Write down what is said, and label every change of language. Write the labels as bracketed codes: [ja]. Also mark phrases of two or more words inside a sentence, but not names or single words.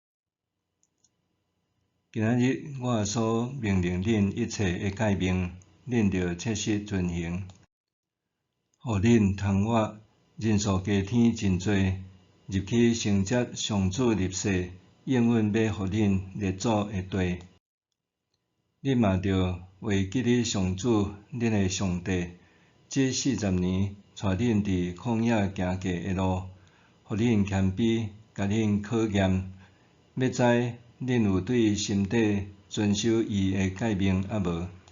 [nan] 今仔日我所命令恁一切的诫命，恁着切实遵行，互恁通活，人数加添真多，入去承接上主立誓，应允要互恁列祖的地。恁嘛着为记哩上主恁的上帝，这40年带恁伫旷野行过的路，互恁谦卑，甲恁考验，要知恁有对心底遵守伊的诫命啊无？